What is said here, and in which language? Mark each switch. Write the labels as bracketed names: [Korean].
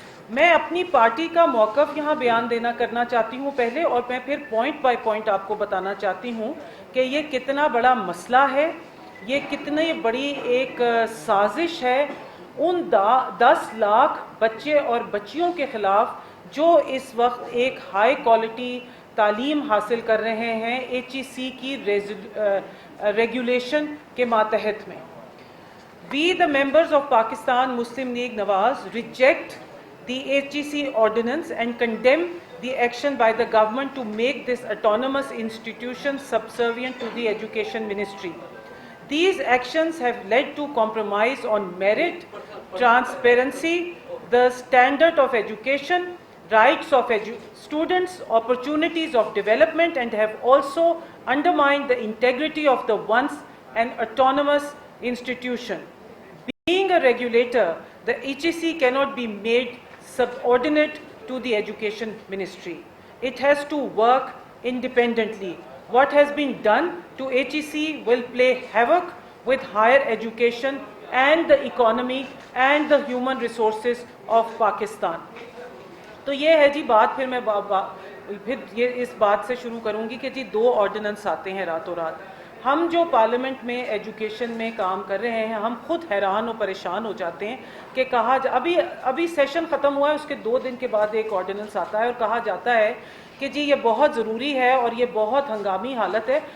[Urdu] میں اپنی پارٹی کا موقف یہاں بیان کرنا چاہتی ہوں پہلے, اور میں پھر پوائنٹ بائی پوائنٹ آپ کو بتانا چاہتی ہوں کہ یہ کتنا بڑا مسئلہ ہے, یہ کتنی بڑی ایک سازش ہے ان 10 لاکھ بچے اور بچیوں کے خلاف جو اس وقت ایک ہائی کوالٹی تعلیم حاصل کر رہے ہیں ایچ ای سی کی ریگولیشن کے ماتحت میں. [English] We the members of Pakistan Muslim League Nawaz reject the HEC ordinance and condemn the action by the government to make this autonomous institution subservient to the Education Ministry. These actions have led to compromise on merit, transparency, the standard of education, rights of students, opportunities of development, and have also undermined the integrity of the once an autonomous institution. Being a regulator, the HEC cannot be made subordinate to the Education Ministry. It has to work independently. What has been done to HEC will play havoc with higher education and the economy and the human resources of Pakistan. [Urdu] تو یہ ہے جی بات. پھر میں پھر یہ اس بات سے شروع کروں گی کہ جی 2 آرڈیننس آتے ہیں راتوں رات. ہم جو پارلیمنٹ میں ایجوکیشن میں کام کر رہے ہیں ہم خود حیران و پریشان ہو جاتے ہیں کہ ابھی سیشن ختم ہوا ہے, اس کے 2 دن کے بعد ایک آرڈیننس آتا ہے اور کہا جاتا ہے کہ جی یہ بہت ضروری ہے اور یہ بہت ہنگامی حالت ہے.